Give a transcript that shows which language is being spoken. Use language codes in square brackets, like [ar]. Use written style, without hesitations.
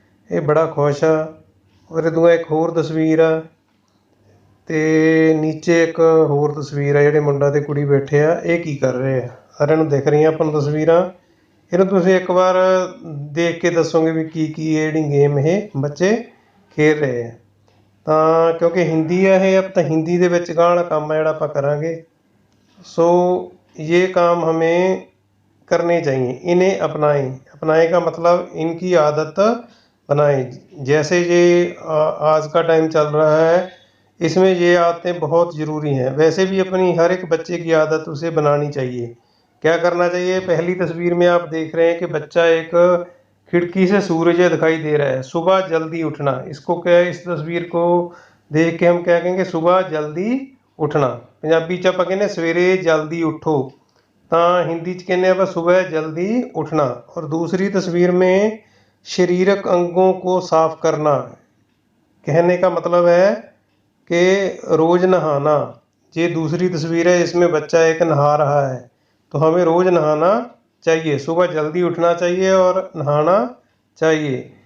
[pa] ਇਹ ਬੜਾ ਖੁਸ਼ ਆ। ਔਰ ਇਹਦੋਂ ਇੱਕ ਹੋਰ ਤਸਵੀਰ ਆ ਤੇ ਨੀਚੇ ਇੱਕ ਹੋਰ ਤਸਵੀਰ ਆ, ਜਿਹੜੇ ਮੁੰਡਾ ਤੇ ਕੁੜੀ ਬੈਠੇ ਆ, ਇਹ ਕੀ ਕਰ ਰਹੇ ਆ। ਸਾਰਿਆਂ ਨੂੰ ਦਿਖ ਰਹੀਆਂ ਆਪਾਂ ਨੂੰ ਤਸਵੀਰਾਂ। ਇਹਨੂੰ ਤੁਸੀਂ ਇੱਕ ਵਾਰ ਦੇਖ ਕੇ ਦੱਸੋਗੇ ਵੀ ਕੀ ਕੀ ਇਹ ਜਿਹੜੀ ਗੇਮ ਇਹ ਬੱਚੇ ਖੇਡ ਰਹੇ ਆ। ਤਾਂ ਕਿਉਂਕਿ ਹਿੰਦੀ ਆ ਇਹ, ਤਾਂ ਹਿੰਦੀ ਦੇ ਵਿੱਚ ਗਾਂਹ ਵਾਲਾ ਕੰਮ ਆ ਜਿਹੜਾ ਆਪਾਂ ਕਰਾਂਗੇ। [hi] सो ये काम हमें करने चाहिए। इन्हें अपनाएं। अपनाएं का मतलब इनकी आदत बनाएं। जैसे ये आज का टाइम चल रहा है, इसमें ये आदतें बहुत ज़रूरी हैं। वैसे भी अपनी हर एक बच्चे की आदत उसे बनानी चाहिए। क्या करना चाहिए। पहली तस्वीर में आप देख रहे हैं कि बच्चा एक खिड़की से सूरज दिखाई दे रहा है। सुबह जल्दी उठना, इसको क्या, इस तस्वीर को देख के हम क्या कहेंगे, सुबह जल्दी ਉੱਠਣਾ। [pa] ਪੰਜਾਬੀ 'ਚ ਆਪਾਂ ਕਹਿੰਦੇ ਸਵੇਰੇ ਜਲਦੀ ਉੱਠੋ, ਤਾਂ ਹਿੰਦੀ 'ਚ ਕਹਿੰਦੇ ਆਪਾਂ [hi] सुबह जल्दी उठना। और दूसरी तस्वीर में शरीरक अंगों को साफ करना, कहने का मतलब है कि रोज़ नहाना। ये दूसरी तस्वीर है, इसमें बच्चा एक नहा रहा है, तो हमें रोज़ नहाना चाहिए। सुबह जल्दी उठना चाहिए और नहाना चाहिए।